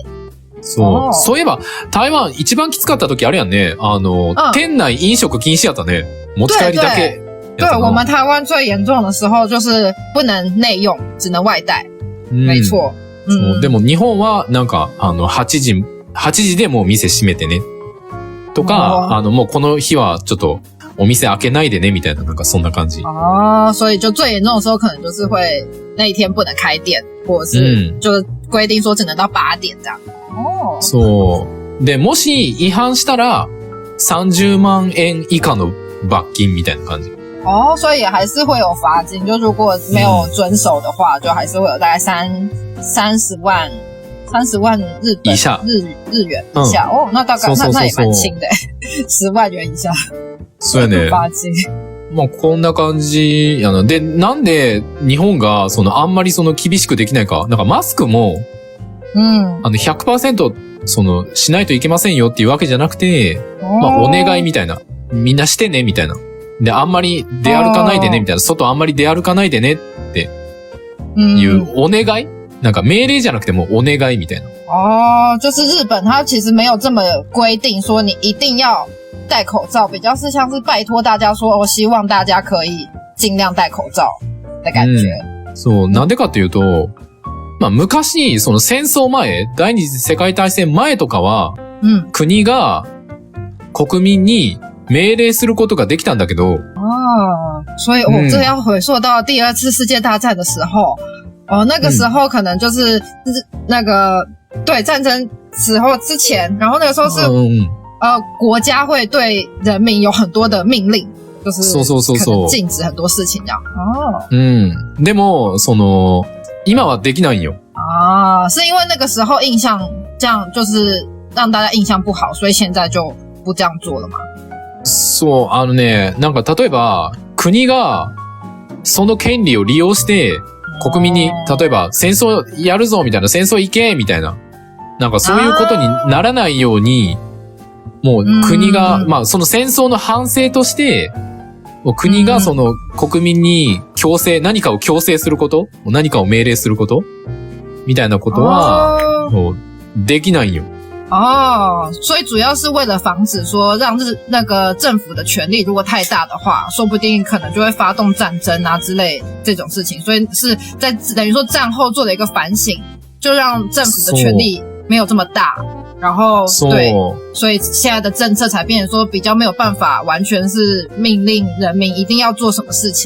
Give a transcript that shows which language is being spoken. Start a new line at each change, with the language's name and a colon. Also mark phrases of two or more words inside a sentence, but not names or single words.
Japanese: そう。そういえば、台湾一番きつかった時あれやんね。店内飲食禁止やったね。持ち帰りだけ。
Chinese: 对，我们台湾最严重的时候就是不能内用，只能外带。没错。
Japanese: でも日本はなんか、8時でもう店閉めてね。とか、もうこの日はちょっとお店開けないでね、みたいな、なんかそんな感じ。
Chinese: 哦，所以就最严重的时候可能就是会那一天不能开店，或者是就规定说只能到8点这样。哦。
Japanese: そう。で、もし違反したら30万円以下の罰金みたいな感じ。
Chinese: 哦，所以还是会有罚金，就如果没有遵守的话，就还是会有大概30万日本以下日元以下。哦，那大概那也蛮轻的，10万元以下。
Japanese: そうやね。罰金。まあこんな感じやな。で、なんで日本があんまり厳しくできないか。なんかマスクも、100% しないといけませんよっていうわけじゃなくて、まあお願いみたいな。みんなしてねみたいな。で、あんまり出歩かないでねみたいな。外あんまり出歩かないでねっていうお願い？なんか命令じゃなくてもお願いみたいな。
Chinese: 哦，就是日本它其实没有这么规定说你一定要戴口罩，比较是像是拜托大家说，希望大家可以尽量戴口罩的感觉。
Japanese: そう、なんでかっていうと、まあ昔、戦争前、第二次世界大戦前とかは、国が国民に命令することができたんだけど。
Chinese: 所以这要回溯到第2次世界大战的时候。那个时候可能就是那个对战争时候之前，然后那个时候是国家会对人民有很多的命令，就是可能禁止很多事情这样。
Japanese: でも今はできないよ。
Chinese: 是因为那个时候印象这样就是让大家印象不好，所以现在就不这样做了嘛。
Japanese: そう、なんか例えば国がその権利を利用して国民に、例えば戦争やるぞみたいな、戦争行けみたいな。なんかそういうことにならないように、もう国が、まあその戦争の反省として、もう国が国民に何かを強制すること、何かを命令すること、みたいなことは、もうできないよ。
Chinese: 所以主要是为了防止说让那个政府的权力如果太大的话，说不定可能就会发动战争啊之类这种事情，所以是在等于说战后做了一个反省，就让政府的权力没有这么大，然后对，所以现在的政策才变成说比较没有办法完全是命令人民一定要做什么事情。